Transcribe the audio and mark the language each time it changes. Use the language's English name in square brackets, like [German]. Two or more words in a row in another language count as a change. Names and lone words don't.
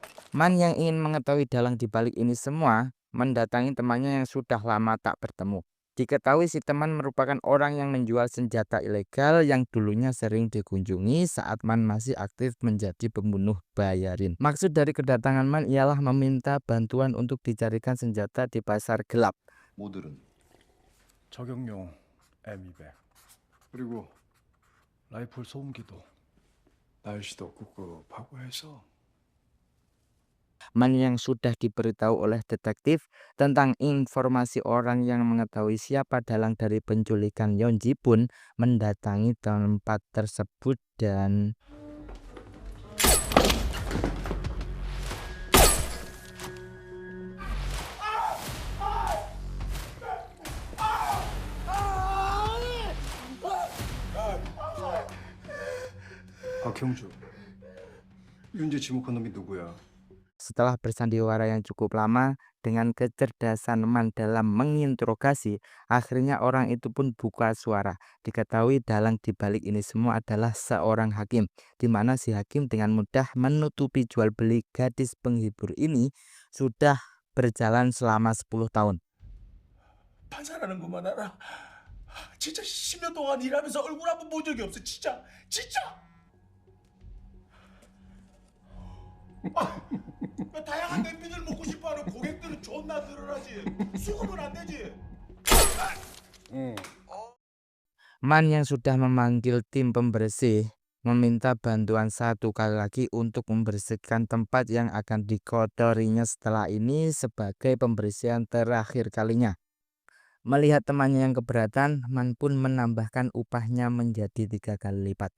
[Indonesian] Man yang ingin mengetahui dalang dibalik ini semua mendatangi temannya yang sudah lama tak bertemu. Diketahui si teman merupakan orang yang menjual senjata ilegal yang dulunya sering dikunjungi saat Man masih aktif menjadi pembunuh bayarin. Maksud dari kedatangan Man ialah meminta bantuan untuk dicarikan senjata di pasar gelap. [Korean] 모듈은 저격용 M200 그리고 라이플 소음기도 날씨도 꿉꿉하고 해서 [Indonesian] Man yang sudah diberitahu oleh detektif tentang informasi orang yang mengetahui siapa dalang dari penculikan Yeonji pun mendatangi tempat tersebut dan [Korean] 박형주 윤재 지목한 놈이 누구야? [Indonesian] setelah bersandiwara yang cukup lama dengan kecerdasan Man dalam menginterogasi, akhirnya orang itu pun buka suara. Diketahui dalang dibalik ini semua adalah seorang hakim, di mana si hakim dengan mudah menutupi jual beli gadis penghibur ini sudah berjalan selama 10 tahun. [Korean] 판사라는 것만 알아. 진짜 10년 동안 일하면서 얼굴 한 번 본 적이 없어. 진짜. 다양한 냄비들 먹고 싶어하는 고객들은 존나 늘어나지. 수급은 안 되지. [Indonesian] Man yang sudah memanggil tim pembersih meminta bantuan satu kali lagi untuk membersihkan tempat yang akan dikotorinya setelah ini sebagai pembersihan terakhir kalinya. Melihat temannya yang keberatan, Man pun menambahkan upahnya menjadi 3 kali lipat.